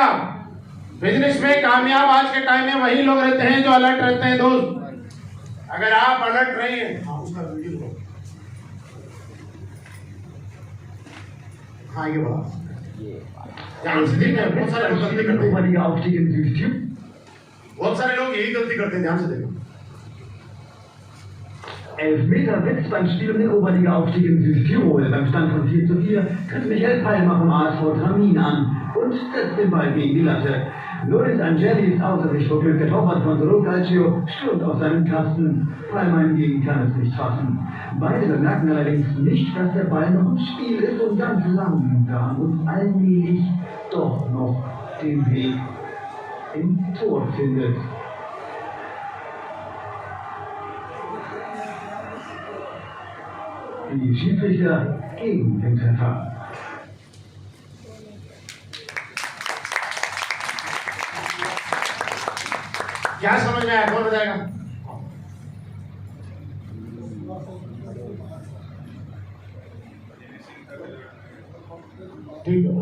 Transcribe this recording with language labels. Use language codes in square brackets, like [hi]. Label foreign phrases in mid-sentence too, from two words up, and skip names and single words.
[hi] बिजनेस में कामयाब आज के टाइम में वही लोग रहते हैं जो अलर्ट रहते हैं दोस्त। अगर आप अलर्ट रहिए, उसका वीडियो बताओ। हाँ ये बड़ा ध्यान से देखना, बहुत सारे लोग गलती करते हैं, बहुत सारे लोग यही गलती करते हैं, ध्यान से देखना। [de] Elfmeter-Witz beim Spiel um den Oberliga-Aufstieg in Südtirol. Beim Stand von 4:4 tritt Michael Palmer vom ASV Tramin an und setzt den Ball gegen die Latte. Loris Angeli ist außer sich vor Glück. Der Torwart von Solo Calcio stürmt aus seinem Kasten. Palmer hingegen kann es nicht fassen. Beide bemerken allerdings nicht, dass der Ball noch im Spiel ist und ganz langsam und allmählich doch noch den Weg ins Tor findet. Die Schiedsrichter gegen den Treffer. [hi] क्या समझ में आया? कौन बताएगा? ठीक है।